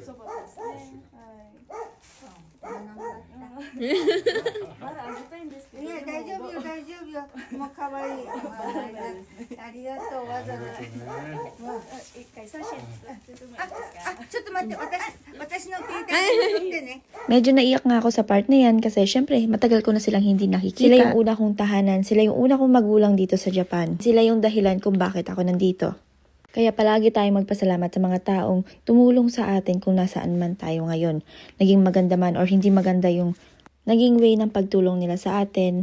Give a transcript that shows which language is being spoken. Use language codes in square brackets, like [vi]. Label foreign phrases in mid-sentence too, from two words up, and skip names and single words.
[ja] そばですね。はい。まだあげたいんですけど。いや大丈夫よ大丈夫よ。もう可愛い。ありがとうわざわざ。一回写真撮ってもらっていいですか？ちょっと待って私の携帯見てね。 [tl] Medyo naiyak nga ako sa part na yan kasi syempre matagal ko na silang hindi nakikita. Sila yung una kong tahanan, sila yung una kong magulang dito sa Japan. Sila yung dahilan kung bakit ako nandito. Kaya palagi tayong magpasalamat sa mga taong tumulong sa atin kung nasaan man tayo ngayon. Naging maganda man or hindi maganda yung naging way ng pagtulong nila sa atin.